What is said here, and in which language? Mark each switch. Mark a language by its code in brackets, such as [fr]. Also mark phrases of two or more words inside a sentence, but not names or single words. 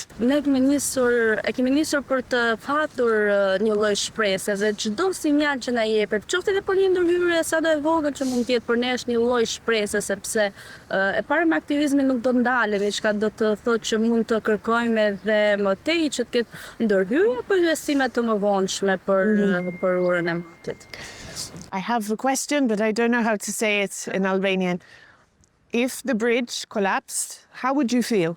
[sq] Ne kemi nisur për të patur një lloj shpresë dhe çdo sinjal që na jepet, qoftë edhe për një ndërhyrje sado e vogël që mund të jetë për ne është një lloj shpresë sepse e para me aktivizmin nuk do të ndalemi, çka do të thotë që mund të kërkojmë edhe më tej që të ketë ndërhyrje apo investime të mëvonshme për urën e Matit. [en] I have a question, but I don't know how to say it in Albanian. If the bridge collapsed, how would you feel?